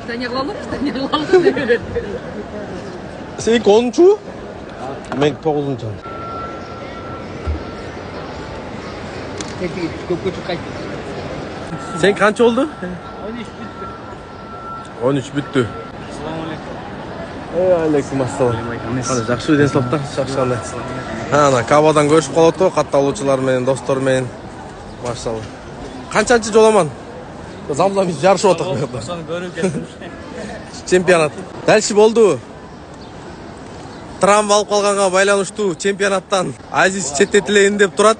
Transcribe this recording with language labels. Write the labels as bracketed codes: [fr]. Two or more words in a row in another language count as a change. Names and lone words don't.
[ky] Питание кылалы деп берет. Сенки 10-чу? Меники 9-чу. Көпкө чуркайт. Сенки канча болду? 13 бүтүп. 13 бүттү. Ассаламу алейкум. Алейкум ассалам. Кандай жакшы ден соолуктар, жакшы. Ана Кабадан көрүшүп калып атты, катталуучулар менен, достор менен. Машалла. Канчанчы Жоламан? Замзам жарышып атат [uz] bu yoqda. [ky] Ошону көрүп кеттим. Чемпионат. Дальше болду. Травма алып калганга байланыштуу чемпионаттан Азиз четтетилейин деп турат.